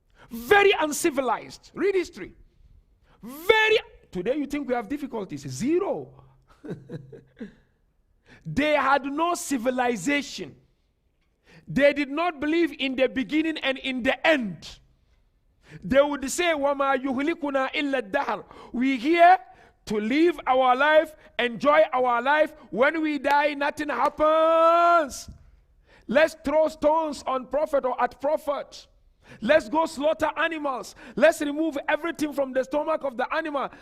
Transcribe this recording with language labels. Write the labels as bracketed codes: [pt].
[en] Very uncivilized. Read history. Today you think we have difficulties. 0. They had no civilization. They did not believe in the beginning and in the end. They would say, [ar] وَمَا يُهْلِكُنَا إِلَّا الدَّهْرِ. [en] We here to live our life, enjoy our life. When we die, nothing happens. Let's throw stones on Prophet or at Prophet. Let's go slaughter animals. Let's remove everything from the stomach of the animal.